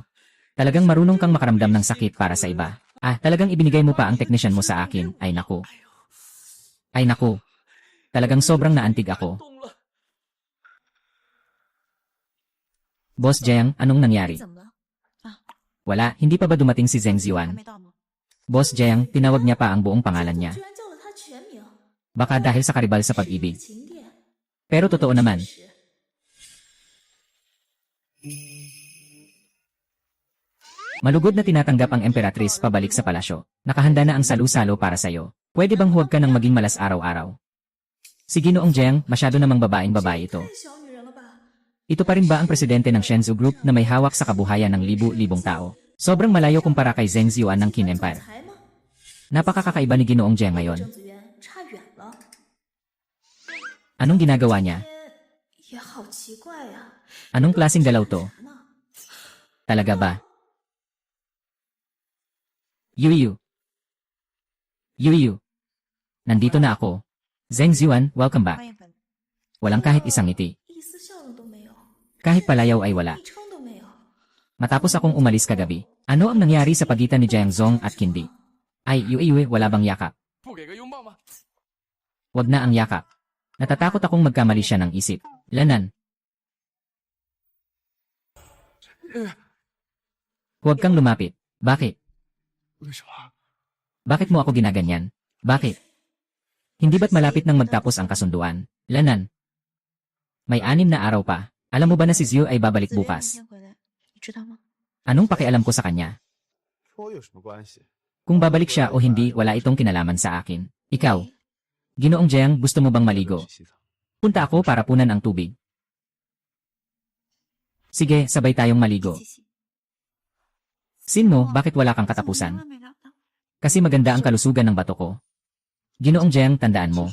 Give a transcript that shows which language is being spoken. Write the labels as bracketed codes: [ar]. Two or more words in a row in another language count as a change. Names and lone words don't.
[tl] Talagang marunong kang makaramdam ng sakit para sa iba. Talagang ibinigay mo pa ang technician mo sa akin. Ay naku. Ay naku. Talagang sobrang naantig ako. [zh] 动了。 [tl] Boss Jiang, anong nangyari? [zh] 怎么了？ [tl] Wala, hindi pa ba dumating si Zheng [zh] 还 [tl] Ziwan? [zh] 没到吗？ [tl] Boss Jiang, tinawag niya pa ang buong pangalan niya. [zh] 居然叫了他全名， [tl] Baka dahil sa karibal sa pag-ibig. [zh] 情殿。 [tl] Pero totoo naman. Malugod na tinatanggap ang Emperatrice pabalik sa palasyo. Nakahanda na ang salu-salo para sa'yo. Pwede bang huwag ka nang maging malas araw-araw? Si Ginoong Jiang, masyado namang babaeng babae ito. [zh] 太小女人了吧？ [tl] Ito pa rin ba ang presidente ng Shenzhou Group na may hawak sa kabuhayan ng libu-libong tao? Sobrang malayo kumpara kay Zheng Ziyuan ng Qin Empire. [zh] 才吗？ [tl] Napakakakaiba ni Ginoong Jiang [zh] 郑 [tl] ngayon. [zh] 子元差远了。 [tl] Anong ginagawa niya? [zh] 也好奇怪呀、 [tl] Anong klaseng galaw to? [zh] 呢？ [tl] Talaga ba? Yuyu. Yuyu. Nandito na ako. Zheng Ziyuan, [en] welcome back. [tl] Walang kahit isang ngiti. [zh] 一丝笑容都没有， [tl] Kahit palayaw ay wala. [zh] 一称都没有。 [tl] Matapos akong umalis kagabi, ano ang nangyari sa pagitan ni Jiang Zong at Qindi? Ay, Yue, wala bang yakap? [zh] 不给个拥抱吗？ [tl] Wag na ang yakap. Natatakot akong magkamali siya ng isip. Lanan. Huwag kang lumapit. Bakit? [zh] 为什么？ [tl] Bakit mo ako ginaganyan? Bakit? Hindi ba't malapit nang magtapos ang kasunduan? Lanan. May 6 na araw pa. Alam mo ba na si Zhu ay babalik bukas? [zh] 你知道吗？ [tl] Anong pakialam ko sa kanya? [zh] 和我有什么关系？ [tl] Kung babalik siya o hindi, wala itong kinalaman sa akin. Ikaw, Ginoong Jiang, gusto mo bang maligo? [zh] 洗澡。 [tl] Punta ako para punan ang tubig. Sige, sabay tayong maligo. Sin mo, bakit wala kang katapusan? Kasi maganda ang kalusugan ng bato ko. Ginoong Jiang, tandaan mo,